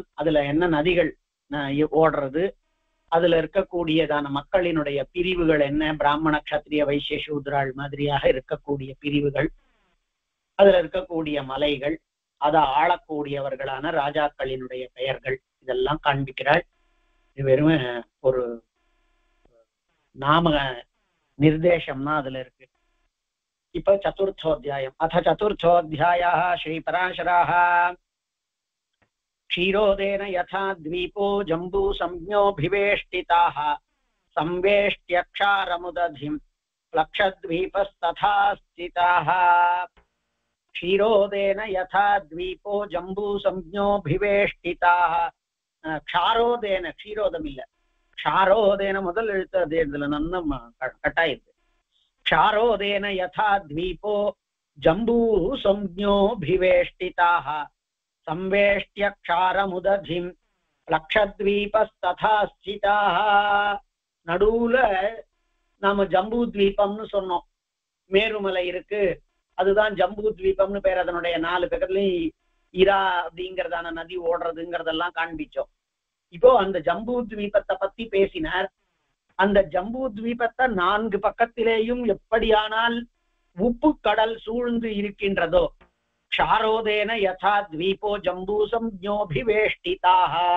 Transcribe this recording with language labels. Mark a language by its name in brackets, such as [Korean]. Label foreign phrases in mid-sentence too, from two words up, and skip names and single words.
[Tamil] அதுல என்ன நதிகள் ஓடுறது, அதுல இருக்கக்கூடியதான மக்களினுடைய பிரிவுகள் என்ன, பிராமண கஷத்திரிய வைசிய சூத்ராள் மாதிரியாக இருக்கக்கூடிய பிரிவுகள், அதுல இருக்கக்கூடிய மலைகள், அதை ஆளக்கூடியவர்களான ராஜாக்களினுடைய பெயர்கள், இதெல்லாம் காண்பிக்கிறாள். இது வெறும் ஒரு நாம நிர்தேசம்னா அதுல இருக்கு. இப்ப சதுர்த்தோத்தியாயம். அத [Sanskrit] चतुर्थोऽध्यायः श्रीपराशरः क्षीरोदेन यथा द्वीपो जम्बू संज्ञोभिवेष्टिताः संवेष्ट्यक्षारमुदधिं प्लक्षद्वीपस्तथा स्थिताः। क्षीरोदेन यथा द्वीपो जम्बू संज्ञोभिवेष्टिताः. क्षारोदेन, क्षीरोदम [Tamil] இல்ல, क्षारोदेन முதல் எழுத்து அதே இதுல நன்னம் கட்டாயிருக்கு. [Sanskrit] क्षारोदेन यथा द्वीपो जम्बू संज्ञोभिवेष्टिताः संवेष्ट्य क्षारमुदधिं लक्षद्वीपस्तथा स्थिताः. [Tamil] நடுவுல நாம ஜம்பூ தீபம்னு சொன்னோம். மேருமலை இருக்கு, அதுதான் ஜம்பூ தீபம்னு பேர். அதனுடைய 4 பக்கத்துலயும் இரா அப்படிங்கறதான நதி ஓடுறதுங்கிறதெல்லாம் காண்பிச்சோம். இப்போ அந்த ஜம்பூ தீபத்தை பத்தி பேசினார். அந்த ஜம்பூ தீபத்தை 4 பக்கத்திலேயும் எப்படியானால் உப்பு கடல் சூழ்ந்து இருக்கின்றதோ, [Sanskrit] क्षारोदेन यथा द्वीपो जम्बू संज्ञोभिवेष्टिताः.